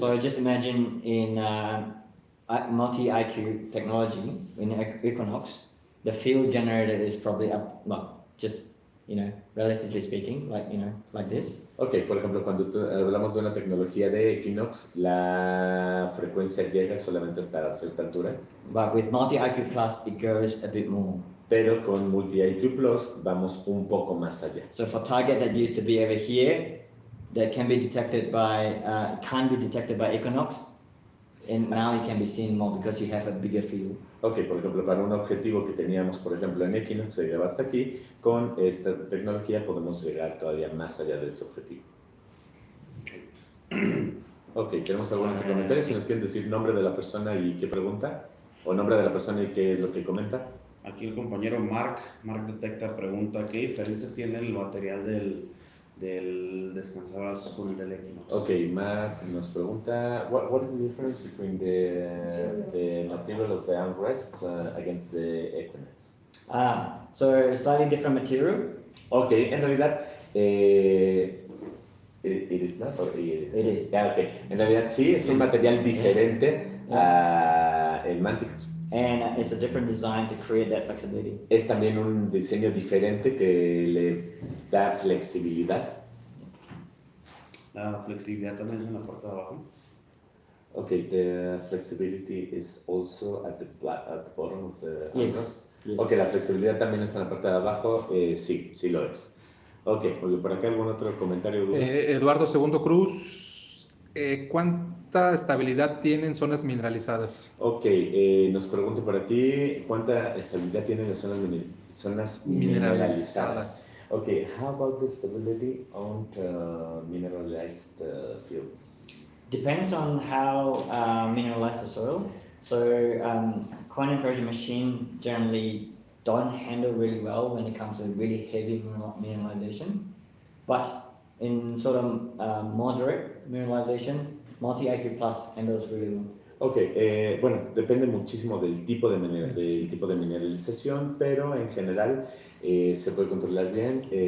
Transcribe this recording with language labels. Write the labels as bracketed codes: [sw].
[en] So just imagine in multi-IQ technology, in Equinox, the field generator is probably up, well, just, relatively speaking, like this. [es] Ok, por ejemplo, cuando hablamos de una tecnología de Equinox, la frecuencia llega solamente hasta cierta altura, [en] But with multi-IQ Plus, it goes a bit more. [es] pero con Multi-IQ Plus vamos un poco más allá. [en] So for target that used to be over here, that can be detected by, can't be detected by Equinox, and now it can be seen more because you have a bigger field. [es] Ok, por ejemplo, para un objetivo que teníamos, por ejemplo, en Equinox, se llegaba hasta aquí, con esta tecnología podemos llegar todavía más allá de ese objetivo. Ok, ¿tenemos algún otro comentario? Si nos quieren decir nombre de la persona y qué pregunta, o nombre de la persona y qué es lo que comenta. Aquí el compañero Mark Detecta pregunta, ¿qué diferencia tiene el material del descansadoras con el del Equinox? Ok, Mark nos pregunta, [en] what is the difference between the material of the armrest against the Equinox? So slightly different material. [es] Ok, en realidad, [en] it is not, or it is? It is. [es] Ok, en realidad sí, es un material diferente a el Mantic. [en] And it's a different design to create that flexibility. [es] Es también un diseño diferente que le da flexibilidad. La flexibilidad también es en la parte de abajo. [en] Okay, the flexibility is also at the bottom of the Yes. armrest. Yes. [es] Ok, la flexibilidad también está en la parte de abajo, sí lo es. Ok, por acá algún otro comentario. Duda? Eduardo Segundo Cruz, ¿cuánta estabilidad tienen zonas mineralizadas? Ok, nos pregunto por aquí, ¿cuánta estabilidad tienen las zonas mineralizadas? [en] Ok, how about the stability on mineralized fields? Depends on how mineralized the soil. So coin and corrosion machine generally don't handle really well when it comes to really heavy mineralization. But in sort of moderate mineralization, multi-IQ Plus handles really well. [es] Ok, bueno, depende muchísimo del tipo de mineralización, pero en general se puede controlar bien.